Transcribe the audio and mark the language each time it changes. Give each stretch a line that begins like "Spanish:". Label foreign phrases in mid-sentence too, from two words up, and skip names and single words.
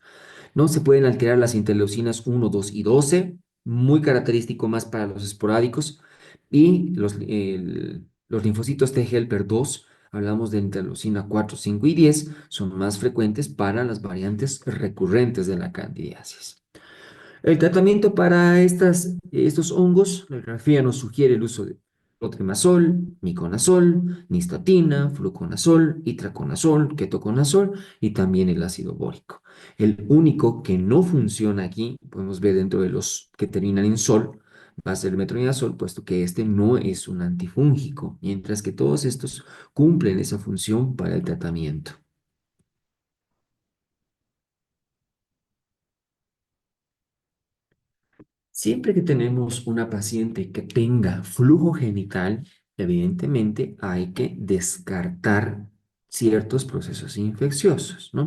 Spanish: No se pueden alterar las interleucinas 1, 2 y 12, muy característico más para los esporádicos, y los linfocitos T helper 2 hablamos de interleucina 4, 5 y 10, son más frecuentes para las variantes recurrentes de la candidiasis. El tratamiento para estos hongos, la grafía nos sugiere el uso de clotrimazol, miconazol, nistatina, fluconazol, itraconazol, ketoconazol y también el ácido bórico. El único que no funciona aquí, podemos ver dentro de los que terminan en sol, va a ser el metronidazol, puesto que este no es un antifúngico, mientras que todos estos cumplen esa función para el tratamiento. Siempre que tenemos una paciente que tenga flujo genital, evidentemente hay que descartar ciertos procesos infecciosos, ¿no?